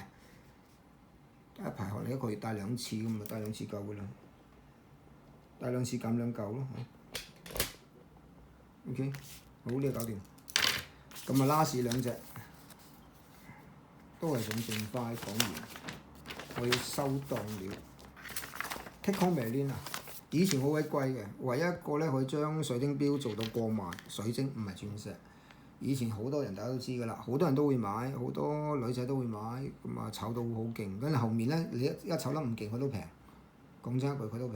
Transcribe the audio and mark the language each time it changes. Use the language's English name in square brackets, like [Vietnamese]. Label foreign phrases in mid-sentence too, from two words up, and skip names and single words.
[Cantonese] 帶一排學你一個月帶2次咁啊，帶2次夠㗎啦，帶2次減2嚿咯嚇。OK， 好，呢個搞掂。咁啊，last 2隻都係想盡快講完，我要收檔了。 [English] Take home Merlin [Cantonese] 啊，以前好鬼貴嘅，唯一一個咧可以將水晶錶做到過萬，水晶唔係鑽石。以前好多人大家都知㗎啦，好多人都會買，好多女仔都會買，咁啊炒到好勁。跟住後面咧，你一炒得唔勁，佢都平。講真一句，佢都平。